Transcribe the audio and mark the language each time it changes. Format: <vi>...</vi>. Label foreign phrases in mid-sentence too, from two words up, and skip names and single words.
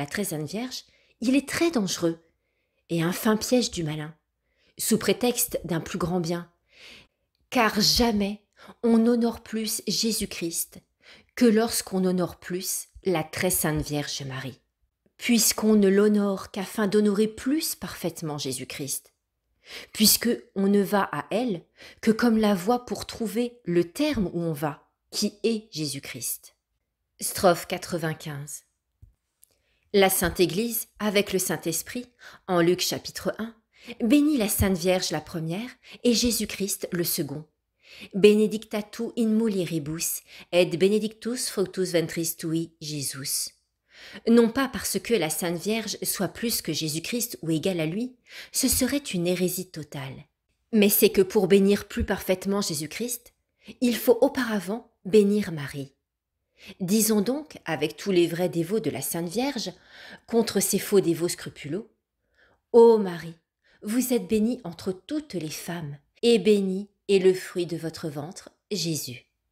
<fr>la très sainte Vierge, il est très dangereux et un fin piège du malin, sous prétexte d'un plus grand bien, car jamais on honore plus Jésus-Christ que lorsqu'on honore plus la très sainte Vierge Marie, puisqu'on ne l'honore qu'afin d'honorer plus parfaitement Jésus-Christ, puisque on ne va à elle que comme la voie pour trouver le terme où on va, qui est Jésus-Christ. Strophe 95. La Sainte Église, avec le Saint-Esprit, en Luc chapitre 1, bénit la Sainte Vierge la première et Jésus-Christ le second.</fr> <la>Benedicta tu in mulieribus, et benedictus fructus ventris tui, Jesus.</la> <fr>Non pas parce que la Sainte Vierge soit plus que Jésus-Christ ou égale à lui, ce serait une hérésie totale. Mais c'est que pour bénir plus parfaitement Jésus-Christ, il faut auparavant bénir Marie. Disons donc, avec tous les vrais dévots de la Sainte Vierge, contre ces faux dévots scrupuleux, Ô Marie, vous êtes bénie entre toutes les femmes, et béni est le fruit de votre ventre, Jésus.</fr>